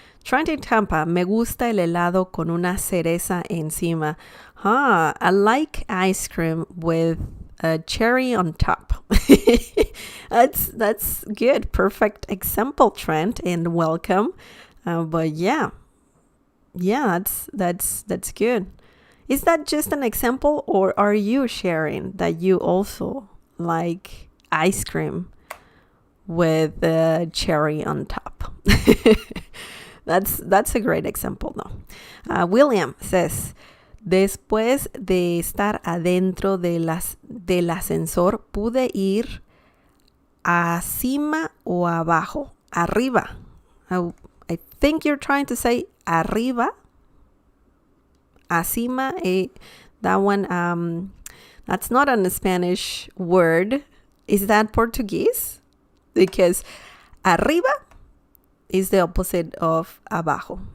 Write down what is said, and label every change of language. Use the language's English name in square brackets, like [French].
[Spanish] Trent in Tampa, me gusta el helado con una cereza encima. [English] I like ice cream with a cherry on top. That's good. Perfect example, Trent, and welcome. But yeah, that's good. Is that just an example, or are you sharing that you also like ice cream with a cherry on top? That's a great example, though. William says, [Spanish] después de estar adentro del ascensor, pude ir acima o abajo, arriba. [English] I think you're trying to say arriba. Acima, that one, that's not a Spanish word. Is that Portuguese? Because arriba is the opposite of abajo.